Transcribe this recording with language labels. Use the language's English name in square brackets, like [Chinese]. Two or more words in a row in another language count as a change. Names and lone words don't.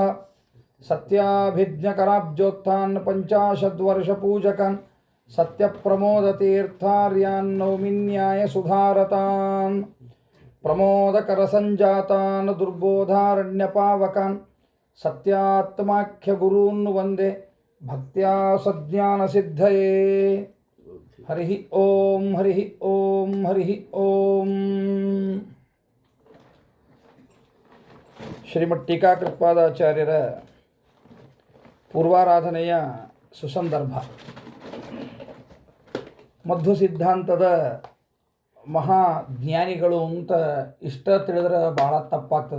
[Sanskrit] सत्याभिज्ञकराब्जोत्थान् पञ्चाशद्वर्षपूजकान् सत्यप्रमोदतीर्थार्यान् नौमिन्याय सुधारतान्. प्रमोदकरसञ्जातान् दुर्बोधारण्यपावकान् सत्यात्माख्यगुरून् वन्दे भक्त्या सज्ञानसिद्धये. हरि ॐ हरि ॐ हरि ॐ. [Kannada] ಶ್ರೀಮಠ್ ಟೀಕಾಕೃತ್ಪಾದಾಚಾರ್ಯರ ಪೂರ್ವಾರಾಧನೆಯ ಸುಸಂದರ್ಭ. ಮಧ್ವ ಸಿದ್ಧಾಂತದ ಮಹಾಜ್ಞಾನಿಗಳು ಅಂತ ಇಷ್ಟ ತಿಳಿದ್ರೆ ಭಾಳ ತಪ್ಪಾಗ್ತದೆ.